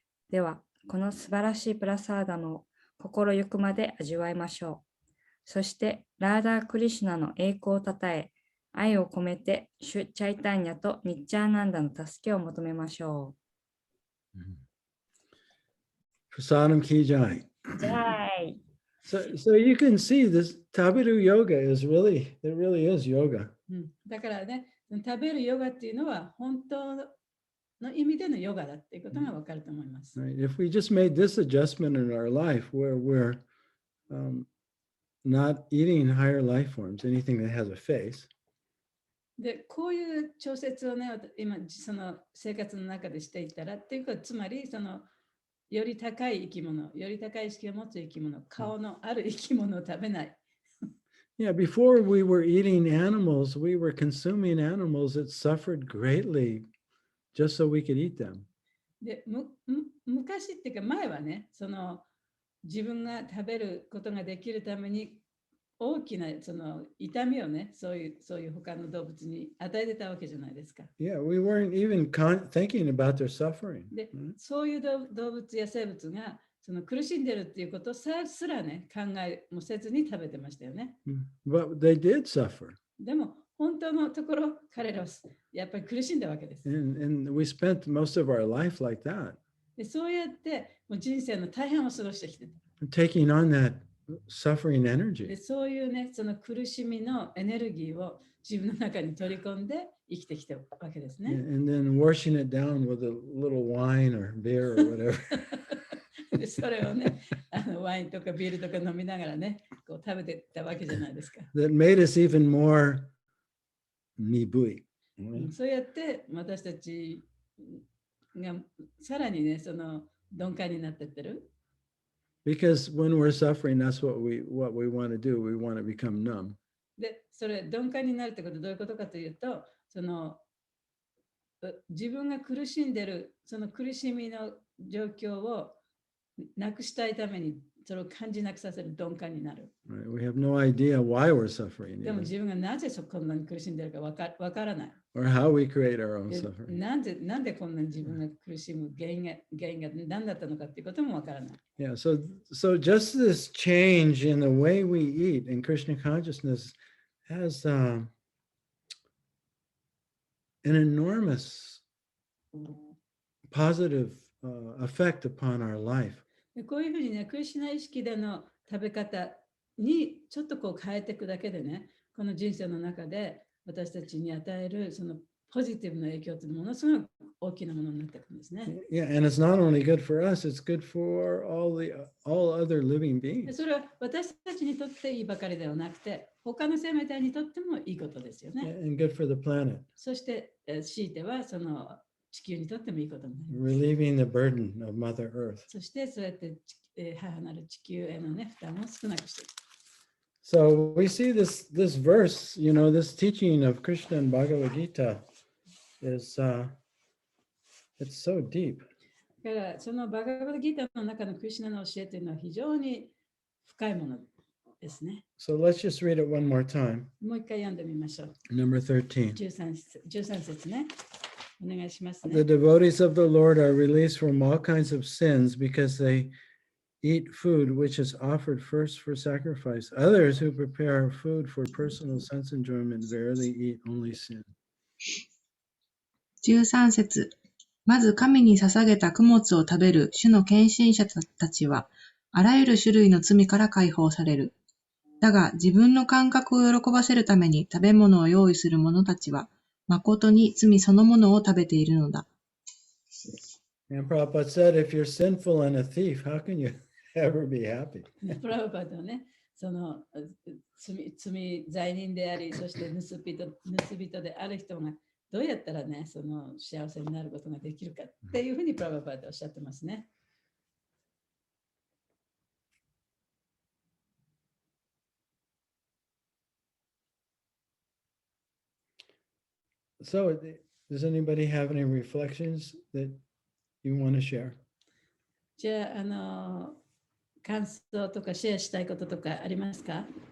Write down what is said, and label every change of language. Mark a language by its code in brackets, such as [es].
[ja] では、この素晴らしいプラサーダムを心ゆくまで味わいましょう。そして、ラーダー・クリシュナの栄光をたたえ、愛を込めて、シュ・チャイタンニャとニッチャーナンダの助けを求めましょう。 [hi] Prasadam ki jai. [ja] ジャイ。 [en] So you can see this tabiru yoga is really, it really is yoga. [ja] だからね、食べるヨガっていうのは本当の意味でのヨガだっていうことがわかると思います。 [en] Right? If we just made this adjustment in our life where we're not eating higher life forms, anything that has a face. [ja] で、こういう調節をね、今、その生活の中でしていったらっていうか、つまり、より高い生き物、より高い意識を持つ生き物、顔のある生き物を食べない。 [en] Yeah, before we were eating animals, we were consuming animals that suffered greatly just so we could eat them. [ja] で、昔っていうか前はね、自分が食べることができるために大きな痛みをね、そういう他の動物に与えてたわけじゃないですか。 [en] Yeah, we weren't even thinking about their suffering. [ja] で、そういう動物や生物が苦しんでるっていうことすらね、考えもせずに食べてましたよね。 [en] But they did suffer. [ja] でも本当のところ彼らはやっぱり苦しんだわけです。 [en] And we spent most of our life like that, [ja] でそうやってもう人生の大半を過ごしてきてた。 [en] taking on that suffering で energy. [ja] そういうね、その苦しみのエネルギーを自分の中に取り込んで生きてきたわけですね。 [en] And then washing it down with a little wine or beer or whatever. [ja] でそれをね、ワインとかビールとか飲みながらね、こう食べてたわけじゃないですか。 [en] That made us even more [ja] nibui. そうやって私たちがさらにね、その鈍感になってってる。 [en] Because when we're suffering, that's what we want to do. We want to become numb. [ja] で、それ鈍感になるってことはどういうことかというと、その自分が苦しんでるその苦しみの状況をなくしたいためにそれを感じなくさせる鈍感になる。 [en] Right? We have no idea why we're suffering, でも [ja] 自分がなぜこんなに苦しんでるかわからない。 [en] or how we create our own で suffering. [ja] なんでこんなに自分が苦しむ原因が何だったのかっていうこともわからない。 [en] Yeah. So just this change in the way we eat in Krishna consciousness has an enormous positive effect upon our life. [ja] でこういうふうにね、クリシュナ意識での食べ方にちょっとこう変えていくだけでね、この人生の中で私たちに与えるそのポジティブな影響というのはものすごく大きなものになっていくんですね。 [en] Yeah, and it's not only good for us; it's good for all other living で beings. [ja] それは私たちにとっていいばかりではなくて、他の生命体にとってもいいことですよね。 [en] And good for the planet, [ja] そして強いてはその地球にとってもいいことになります。 [en] relieving the burden of Mother Earth. [ja] そしてそうやって母なる地球へのね、負担を少なくしていく。 [en] So we see this verse, this teaching of Krishna and Bhagavad Gita is it's so deep. [ja] だからそのバガバッドギーターの中のクリシュナの教えというのは非常に深いものですね。 [en] So let's just read it one more time. [ja] もう一回読んでみましょう。 [en] Number 13. [ja] 13節ね。お願いします [en] The [ja] ね。 [en] devotees of the Lord are released from all kinds of sins because they eat food which is offered first for sacrifice. Others who prepare food for personal sense enjoyment verily eat only sin. [ja] 13節。まず神に捧げた供物を食べる主の献身者たちは、あらゆる種類の罪から解放される。だが、自分の感覚を喜ばせるために食べ物を用意する者たちは、誠に罪そのものを食べているのだ。 [en] And Prabhupada said, if you're sinful and a thief, how can you ever be happy? [ja] プラブパドはね、その罪罪人であり、そして盗人である人がどうやったらね、その幸せになることができるかっていうふうにプラブパドはおっしゃってますね。 [en] So, does anybody have any reflections that you want to share? [ja] じゃあ、感想とかシェアしたいこととかありますか？